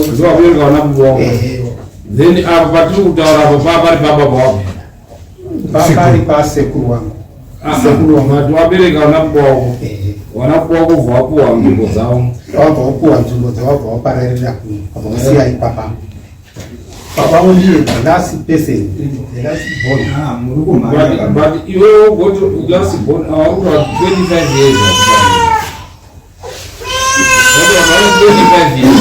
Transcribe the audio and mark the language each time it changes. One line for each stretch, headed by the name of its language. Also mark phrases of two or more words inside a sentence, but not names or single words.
Shona: ndiwo wabereka vana baba wako then apa patiri kutaura apo papari pababa wako papari pasekuru wangu. Sekuru wangu mati wabereka vana baba wako vana baba wako bva vapuwa nzvimbo dzavo vabva vapuwa nzvimbo dzavabva vapararira kuno vabva vasiya ipapa.
English: Baba only the last person, the last born. But you go to last born out of 25 years. What about 25 years?